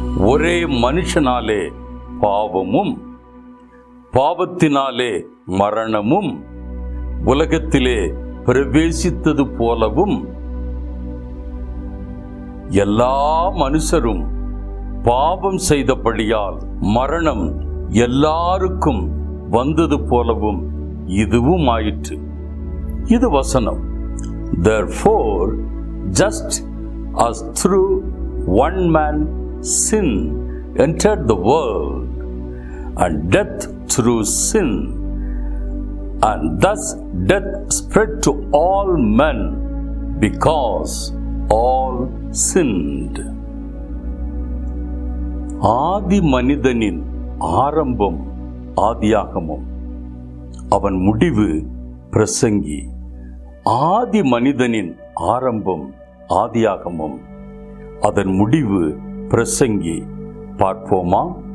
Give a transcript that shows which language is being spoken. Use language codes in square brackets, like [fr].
[ta] ஒரே மனுஷனாலே பாவமும் பாவத்தினாலே மரணமும் உலகத்திலே பிரவேசித்தது போலவும் எல்லா மனுஷரும் பாவம் செய்தபடியால் மரணம் எல்லாருக்கும் வந்தது போலவும் இதுவும் ஆயிற்று. இது வசனம். [en] Therefore, just as through one man sin entered the world, and death through sin, and thus death spread to all men because all sinned. [ta] ஆதி மனிதனின் ஆரம்பம் ஆதியாகமம், அவன் முடிவு பிரசங்கி. ஆதி மனிதனின் ஆரம்பம் ஆதியாகமம், அதன் முடிவு பிரசங்கி. பார்ப்போமா?